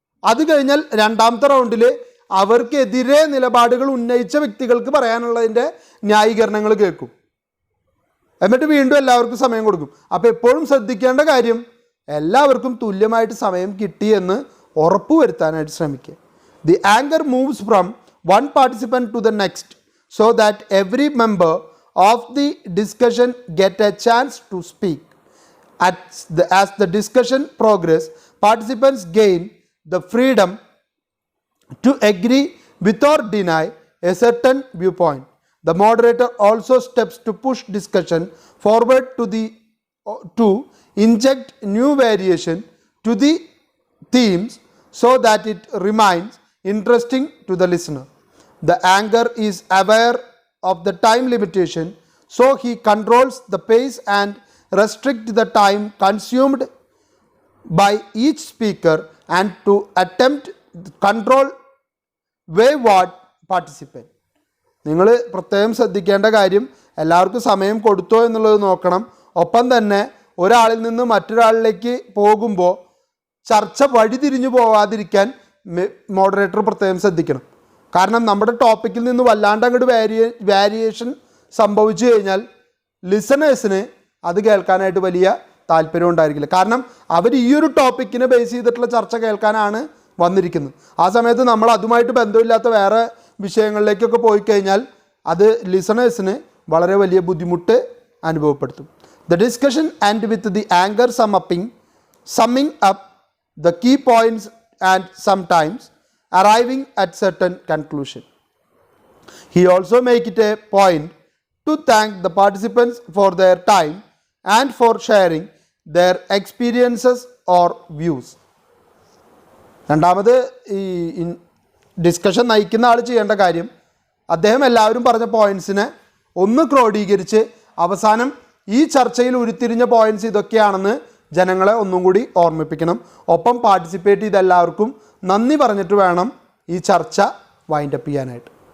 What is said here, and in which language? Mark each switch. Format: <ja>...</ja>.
<ml>അത് കഴിഞ്ഞാൽ 2ാമത്തെ റൗണ്ടിൽ അവർക്കെതിരെ നിലപാടുകൾ ഉന്നയിച്ച വ്യക്തികൾക്ക് പറയാനുള്ളതിൻ്റെ ന്യായീകരണങ്ങൾ കേൾക്കും. എന്നിട്ട് വീണ്ടും എല്ലാവർക്കും സമയം കൊടുക്കും. അപ്പോൾ എപ്പോഴും ശ്രദ്ധിക്കേണ്ട കാര്യം എല്ലാവർക്കും തുല്യമായിട്ട് സമയം കിട്ടിയെന്ന് ഉറപ്പുവരുത്താനായിട്ട് ശ്രമിക്കുക.</ml> <en>The anchor moves from one participant to the next so that every member of the discussion get a chance to speak. As the discussion progresses, participants gain the freedom to agree with or deny a certain viewpoint. The moderator also steps to push discussion forward to inject new variation to the themes so that it remains interesting to the listener. The anchor is aware of the time limitation, so he controls the pace and restricts the time consumed by each speaker and to attempt control wayward participant.</en> <ml>നിങ്ങൾ പ്രത്യേകം ശ്രദ്ധിക്കേണ്ട കാര്യം എല്ലാവർക്കും സമയം കൊടുത്തോ എന്നുള്ളത് നോക്കണം. ഒപ്പം തന്നെ ഒരാളിൽ നിന്ന് മറ്റൊരാളിലേക്ക് പോകുമ്പോൾ ചർച്ച വഴിതിരിഞ്ഞു പോവാതിരിക്കാൻ മോഡറേറ്റർ പ്രത്യേകം ശ്രദ്ധിക്കണം. കാരണം നമ്മുടെ ടോപ്പിക്കിൽ നിന്ന് വല്ലാണ്ട് അങ്ങോട്ട് വേരിയേഷൻ സംഭവിച്ചു കഴിഞ്ഞാൽ ലിസണേഴ്സിന് അത് കേൾക്കാനായിട്ട് വലിയ താല്പര്യം ഉണ്ടായിരിക്കില്ല. കാരണം അവർ ഈ ഒരു ടോപ്പിക്കിനെ ബേസ് ചെയ്തിട്ടുള്ള ചർച്ച കേൾക്കാനാണ് വന്നിരിക്കുന്നത്. ആ സമയത്ത് നമ്മൾ അതുമായിട്ട് ബന്ധമില്ലാത്ത വേറെ വിഷയങ്ങളിലേക്കൊക്കെ പോയി കഴിഞ്ഞാൽ അത് ലിസണേഴ്സിന് വളരെ വലിയ ബുദ്ധിമുട്ട് അനുഭവപ്പെടുത്തും.</ml> <en>The discussion ends with the anchor summing up the key points and sometimes arriving at certain conclusion. He also makes it a point to thank the participants for their time and for sharing their experiences or views.</en> <ml>രണ്ടാമത് ഈ discussion നയിക്കുന്ന ആൾ ചെയ്യേണ്ട കാര്യം അദ്ദേഹം എല്ലാവരും പറഞ്ഞ പോയിൻറ്റ്സിനെ ഒന്ന് ക്രോഡീകരിച്ച് അവസാനം ഈ ചർച്ചയിൽ ഉരുത്തിരിഞ്ഞ പോയിൻറ്റ്സ് ഇതൊക്കെയാണെന്ന് ജനങ്ങളെ ഒന്നും കൂടി ഓർമ്മിപ്പിക്കണം. ഒപ്പം പാർട്ടിസിപ്പേറ്റ് ചെയ്ത എല്ലാവർക്കും നന്ദി പറഞ്ഞിട്ട് വേണം ഈ ചർച്ച വൈൻഡപ്പ് ചെയ്യാനായിട്ട്.</ml>